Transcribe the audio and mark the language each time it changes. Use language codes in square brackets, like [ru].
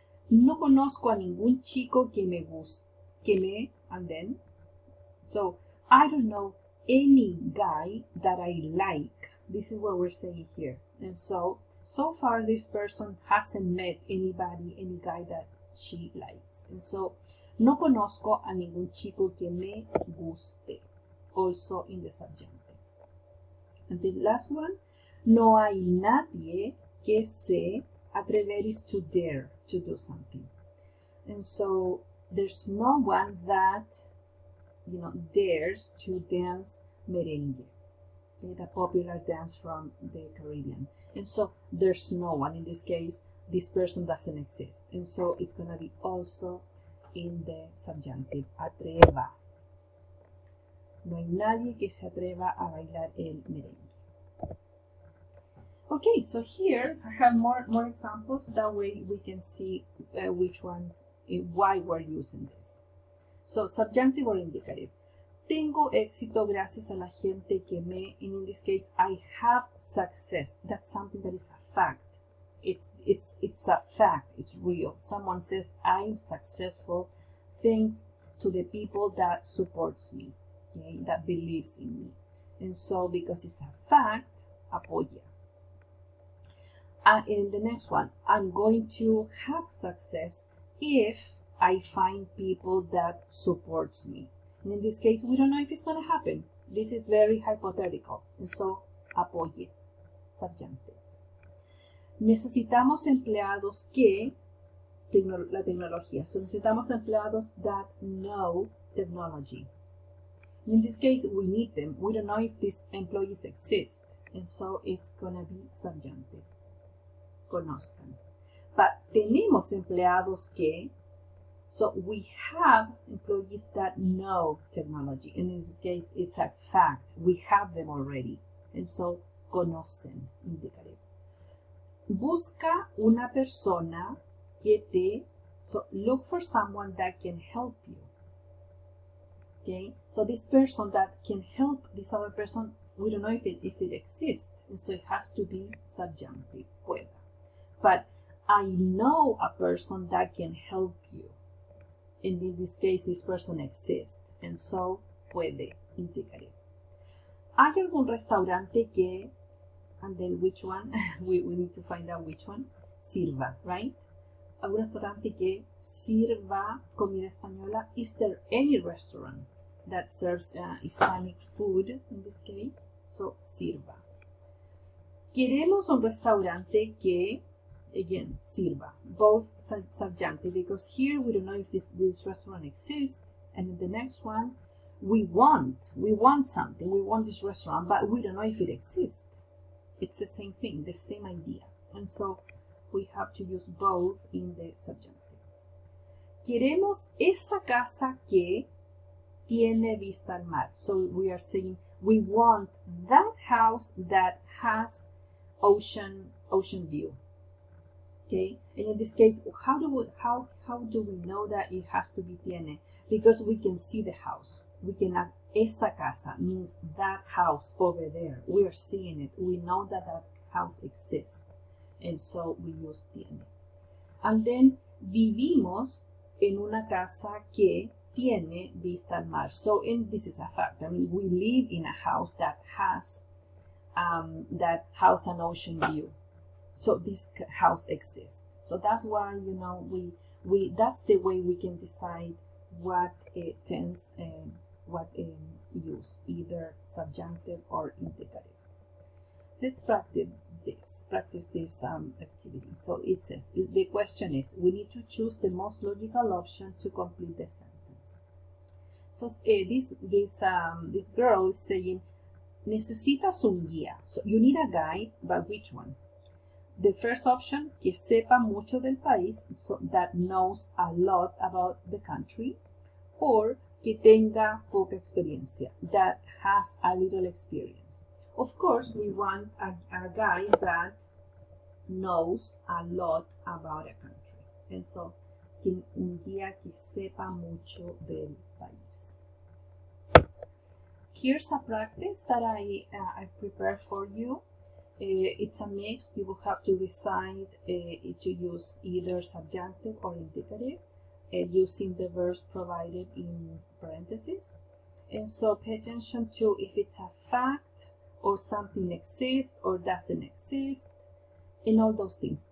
[es] No conozco a ningún chico que me guste, [en] and then, so I don't know any guy that I like. This is what we're saying here. And so far this person hasn't met anybody, any guy that she likes. And so, [es] no conozco a ningún chico que me guste. [en] Also in the subjunctive. And the last one, [es] no hay nadie que se atrever [en] is to dare to do something. And so there's no one that, dares to dance merengue, the popular dance from the Caribbean. And so there's no one. In this case, this person doesn't exist. And so it's going to be also in the subjunctive, atreva. [es] No hay nadie que se atreva a bailar el merengue. [en] Okay, so here I have more examples. That way we can see which one, why we're using this. So, subjunctive or indicative. [es] Tengo éxito gracias a la gente que me, [en] and in this case, I have success. That's something that is a fact. It's a fact. It's real. Someone says, I'm successful thanks to the people that supports me, okay, that believes in me. And so, because it's a fact, apoya. And in the next one, I'm going to have success if I find people that supports me. And in this case, we don't know if it's going to happen. This is very hypothetical. And so, apoye, subjunctive. [es] Necesitamos empleados que, la tecnología. [en] So, [es] necesitamos empleados [en] that know technology. And in this case, we need them. We don't know if these employees exist. And so, it's going to be subjunctive. Conozcan. But [es] tenemos empleados que, [en] so we have employees that know technology. And in this case, it's a fact. We have them already. And so, conocen, indicative. [es] Busca una persona que te, [en] so look for someone that can help you. Okay, so this person that can help this other person, we don't know if it exists. And so it has to be subjunctive, pueda. But I know a person that can help you. And in this case, this person exists. And so, puede, indicative. [es] ¿Hay algún restaurante que, [en] and then which one? we need to find out which one. Sirva, right? [es] ¿Algún restaurante que sirva comida española? [en] Is there any restaurant that serves Hispanic food in this case? So, sirva. [es] Queremos un restaurante que, [en] again, sirva, both subjunctive, because here we don't know if this restaurant exists, and in the next one, we want something, we want this restaurant, but we don't know if it exists. It's the same thing, the same idea, and so we have to use both in the subjunctive. [es] Queremos esa casa que tiene vista al mar. [en] So we are saying we want that house that has ocean view. Okay, and in this case, how do we know that it has to be tiene? Because we can see the house. We can add [es] esa casa, [en] means that house over there. We are seeing it. We know that that house exists, and so we use tiene. And then [es] vivimos en una casa que tiene vista al mar. [en] So, and this is a fact. I mean, we live in a house that has an ocean view. So this house exists. So that's why, we that's the way we can decide what tense and what use, either subjunctive or indicative. Let's practice this activity. So it says, the question is, we need to choose the most logical option to complete the sentence. So this girl is saying, [es] necesitas un guía. [en] So you need a guide, but which one? The first option, [es] que sepa mucho del país, [en] so that knows a lot about the country, or [es] que tenga poca experiencia, [en] that has a little experience. Of course, we want a guy that knows a lot about a country. And so, [es] un guía que sepa mucho del país. [en] Here's a practice that I prepared for you. it's a mix. You will have to decide to use either subjunctive or indicative using the verbs provided in parentheses. And so pay attention to if it's a fact or something exists or doesn't exist, and all those things.